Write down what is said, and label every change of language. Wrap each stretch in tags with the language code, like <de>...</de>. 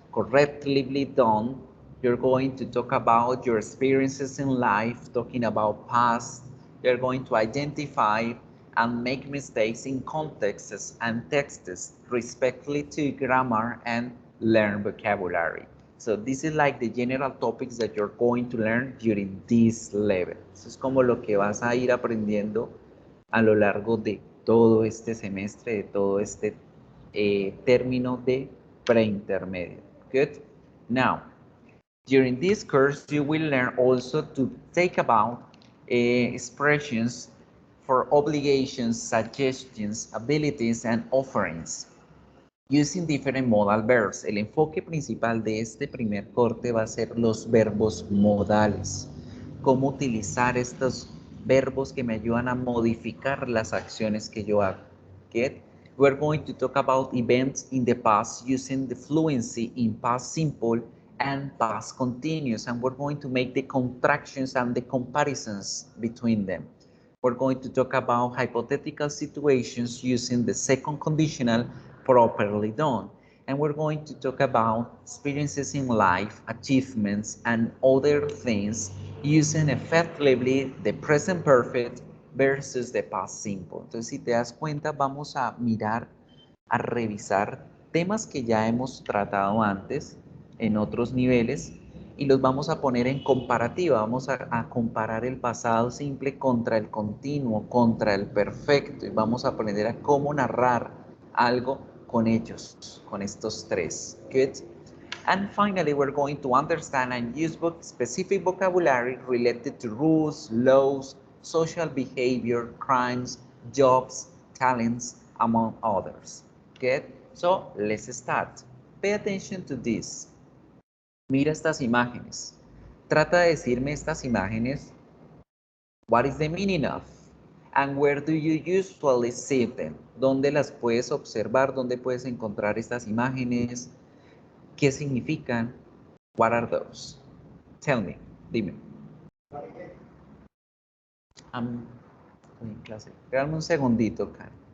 <en>correctly done. You're going to talk about your experiences in life, talking about past. You're going to identify and make mistakes in contexts and texts, respectfully to grammar, and learn vocabulary. So this is like the general topics that you're going to learn during this level.</en> <es>Eso es como lo que vas a ir aprendiendo a lo largo de todo este semestre, de todo este término de preintermedio.</es> <en>Good. Now, during this course, you will learn also to take about expressions for obligations, suggestions, abilities, and offerings using different modal verbs.</en> <es>El enfoque principal de este primer corte va a ser los verbos modales. Cómo utilizar estos verbos que me ayudan a modificar las acciones que yo hago.</es> <en>Get? We're going to talk about events in the past using the fluency in past simple and past continuous, and we're going to make the contractions and the comparisons between them. We're going to talk about hypothetical situations using the second conditional properly done. And we're going to talk about experiences in life, achievements, and other things using effectively the present perfect versus the past simple.</en> <es>Entonces, si te das cuenta, vamos a mirar, a revisar temas que ya hemos tratado antes en otros niveles y los vamos a poner en comparativa. Vamos a comparar el pasado simple contra el continuo, contra el perfecto, y vamos a aprender a cómo narrar algo con ellos, con estos tres.</es> <en>Good. And finally, we're going to understand and use specific vocabulary related to rules, laws, social behavior, crimes, jobs, talents, among others. Good. So let's start. Pay attention to this.</en> <es>Mira estas imágenes. Trata de decirme estas imágenes.</es> <en>What is the meaning of? And where do you usually see them?</en> <es>¿Dónde las puedes observar? ¿Dónde puedes encontrar estas imágenes? ¿Qué significan?</es> <en>What are those? Tell me,</en> <es>dime. Estoy en clase. Dame un segundito, Karen.</es>